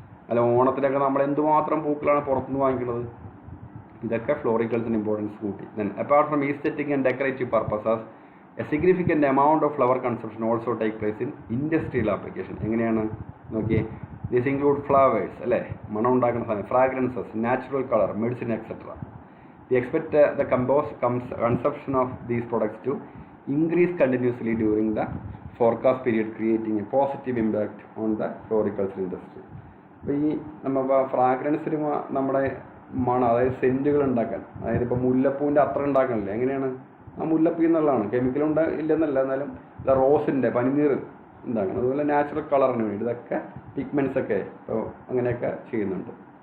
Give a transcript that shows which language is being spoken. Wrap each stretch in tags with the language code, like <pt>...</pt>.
<ml>അല്ല, ഓണത്തിനൊക്കെ നമ്മൾ എന്തുമാത്രം പൂക്കളാണ് പുറത്തുനിന്ന് വാങ്ങിക്കുന്നത്. ഇതൊക്കെ ഫ്ലോറിക്കൾച്ചറിന് ഇമ്പോർട്ടൻസ് കൂട്ടി.</ml> <en>Then apart from aesthetic and decorative purposes a significant amount of flower consumption also take place in industrial application.</en> <ml>എങ്ങനെയാണ് നോക്കിയേ?</ml> <en>this include flowers</en> <ml>അല്ലേ, മണം ഉണ്ടാക്കുന്ന സാധനം,</ml> <en>Fragrances, natural colour, medicine etcetera. We expect the consumption of these products to increase continuously during the forecast period, creating a positive impact on the floriculture industry.</en> <ml>അപ്പോൾ ഈ നമ്മൾ ഫ്രാഗ്രൻസിന് നമ്മുടെ മണം, അതായത് സെൻറ്റുകൾ ഉണ്ടാക്കാൻ, അതായത് ഇപ്പോൾ മുല്ലപ്പൂവിൻ്റെ അത്ര ഉണ്ടാക്കണില്ല. എങ്ങനെയാണ്? ആ മുല്ലപ്പൂ എന്നുള്ളതാണ്, കെമിക്കൽ ഇല്ലെന്നല്ല, എന്നാലും റോസിൻ്റെ പനിനീർ ഉണ്ടാക്കണം. അതുപോലെ നാച്ചുറൽ കളറിന് വേണ്ടി ഇതൊക്കെ പിഗ്മെൻറ്റ്സ് ഒക്കെ ഇപ്പോൾ അങ്ങനെയൊക്കെ ചെയ്യുന്നുണ്ട്.</ml>